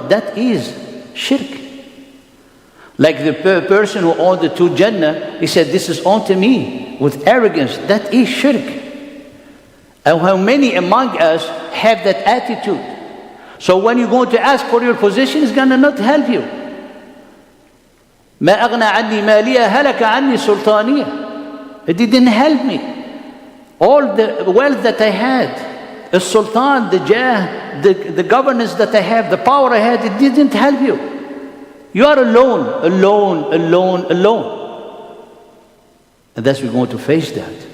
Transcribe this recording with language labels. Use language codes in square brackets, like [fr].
[en] That is shirk. Like the person who owned the two Jannah, he said, this is unto me, with arrogance. That is shirk. And how many among us have that attitude? So when you're going to ask for your position, it's going to not help you. [ar] ما أغنى عني مالية هلك عني سلطانية. [en] It didn't help me. All the wealth that I had, the sultan, the jah, the governance that I have, the power I had, it didn't help you. You are alone, alone, alone, alone. And thus we're going to face that.